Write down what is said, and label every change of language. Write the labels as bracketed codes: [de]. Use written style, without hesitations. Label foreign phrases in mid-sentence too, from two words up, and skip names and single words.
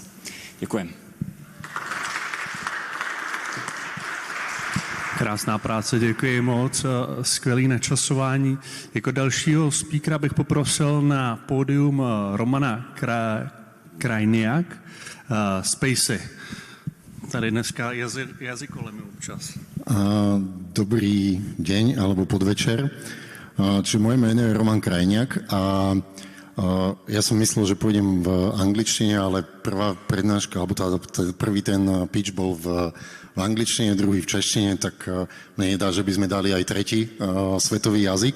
[cs] Děkujem. Krásná práce, děkuji moc, skvělý načasování. Jako dalšího speakera bych poprosil na pódium Romana Krajniak, Spacey. Tady dneska jazykolem občas. [sk] Dobrý deň alebo podvečer. Čiže moje meno je Roman Krajniak a ja som myslel, že pôjdem v angličtine, ale prvá prednáška, alebo prvý ten pitch bol v angličtine, druhý v češtine, tak mne nedá, že by sme dali aj tretí svetový jazyk.